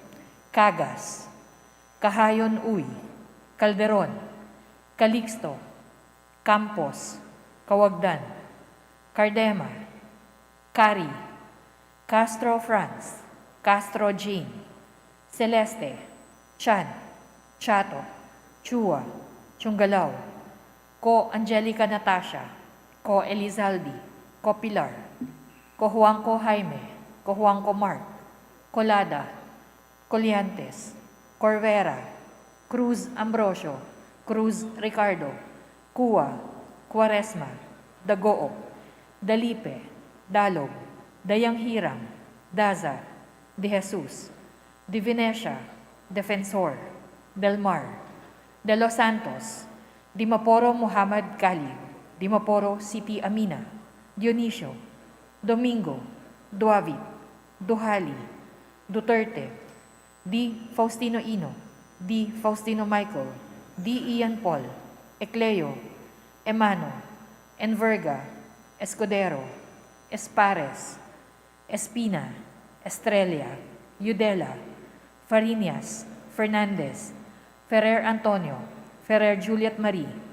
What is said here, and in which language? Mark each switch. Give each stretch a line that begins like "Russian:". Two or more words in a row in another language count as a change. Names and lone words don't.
Filipino: Cagas, Kahayon Uy, Calderon, Calixto, Campos, Kawagdan, Cardema, Cari, Castro Franz, Castro Jean, Celeste, Chan, Chato, Chua, Chungalaw, Ko Angelica Natasha, Ko Elizaldi, Ko Pilar, Ko Juanco Jaime, Ko Juanco Mark, Colada, Coliantes, Corvera, Cruz Ambrosio, Cruz Ricardo, Cua, Quaresma, Dagoo, Dalipe, Dalog, Dayang Hiram, Daza, De Jesus, De Venecia, Defensor, Del Mar, De Los Santos, Dimaporo Muhammad Khalid, Dimaporo Siti Amina, Dionisio, Domingo, Duavit, Duhali, Duterte, D. Faustino Ino, D. Faustino Michael, D. Ian Paul, Ecleo, Emano, Enverga, Escudero, Espares, Espina, Estrella, Udela, Farinas, Fernandez, Ferrer Antonio, Ferrer Juliet Marie,